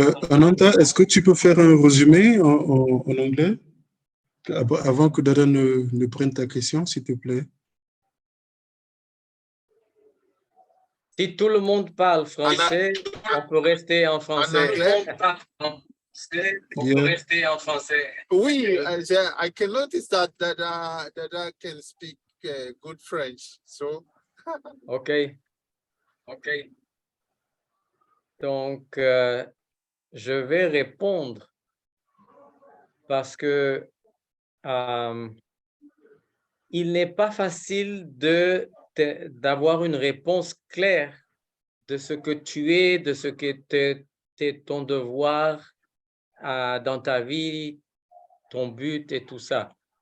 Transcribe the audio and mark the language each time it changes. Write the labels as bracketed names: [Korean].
[French] Ananda, est-ce que tu peux faire un résumé en anglais avant que Dada ne prenne ta question, s'il te plaît? Si tout le monde parle français, on peut rester en français. On peut rester en français. [English] Oui, I can notice that Dada can speak good French. So. OK. [French] Donc, je vais répondre parce que il n'est pas facile d'avoir une réponse claire de ce que tu es, de ce que est ton devoir dans ta vie, ton but et tout ça.